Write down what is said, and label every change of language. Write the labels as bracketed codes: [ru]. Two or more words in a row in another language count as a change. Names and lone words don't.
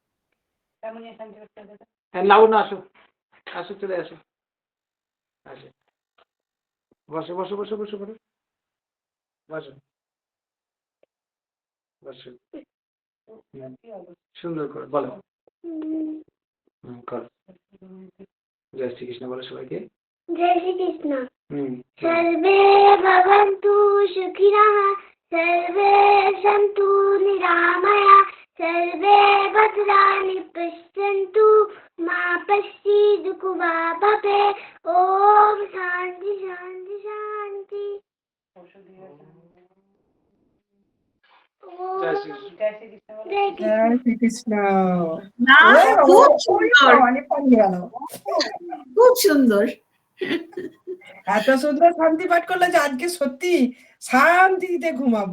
[bn] হ্যাঁ, লাউ না, আসো আসো, চলে আসো, আসো, বসো বসো বসো বসো বসো বসো বসো। সুন্দর করে বলো। করো। জয় শ্রীকৃষ্ণ বলো সবাইকে। [hi] जय श्री कृष्ण। হুম। [sa] सर्वे भवन्तु सुखिनः, सर्वे सन्तु निरामया, सर्वे भद्राणि पश्यन्तु, मा कश्चित् वा भवेत्। ओम शांति शांति शांति। [bn] জয় শ্রীকৃষ্ণ। [hi] जय कृष्ण। [bn] জয় শ্রীকৃষ্ণ। না, খুব সুন্দর, অনেক পানি গেল। খুব সুন্দর। এত সুন্দর শান্তি পাঠ করলে যে আজকে সত্যি শান্তিতে ঘুমাবো।